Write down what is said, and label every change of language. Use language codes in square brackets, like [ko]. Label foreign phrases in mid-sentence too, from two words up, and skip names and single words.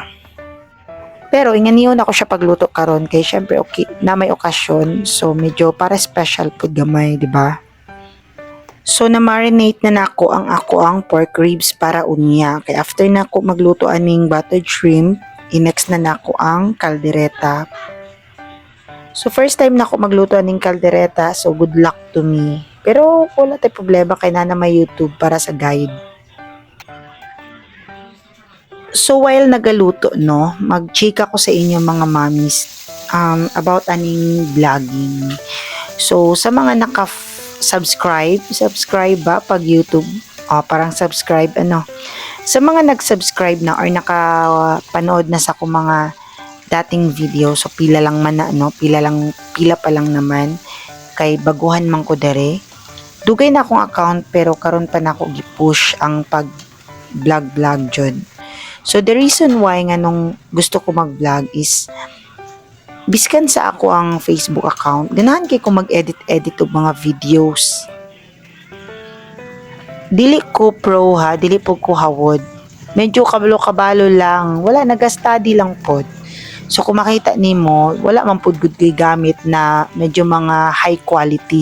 [ceb] Pero inganiyon ako siya pagluto karon kay syempre okay na may okasyon so medyo para special pud gamay di ba? So na marinate na nako ang pork ribs para unya kay after nako magluto aning [en] buttered shrimp [ceb] i-next na nako ang kaldereta. [tl] So [en] first time [tl] na ako magluto ng kaldereta, [en] so good luck to me. [tl] Pero wala tayong problema kay na may YouTube para sa guide. [ceb] So while nagaluto, no, mag-check ako sa inyo mga mommies about aning vlogging. So sa mga subscribe ba pag YouTube? [tl] Parang subscribe ano. Sa mga nag-subscribe na or nakapanood na sa akong mga dating video, [ceb] so pila lang man na no, pila pa lang naman kay baguhan man ko dere. Dugay na akong account pero karon pa na ako gi-push ang pag vlog jud. So [en] the reason why [ceb] nga nung gusto ko mag-vlog is biskan sa ako ang Facebook account, ganahan kay ko mag-edit og mga videos. Dili ko pro ha, dili po ko hawod. Medyo kabalo-kabalo lang, wala naga-study lang pod. So kung makita nimo, wala man pud gud kay gamit na medyo mga [en] high quality.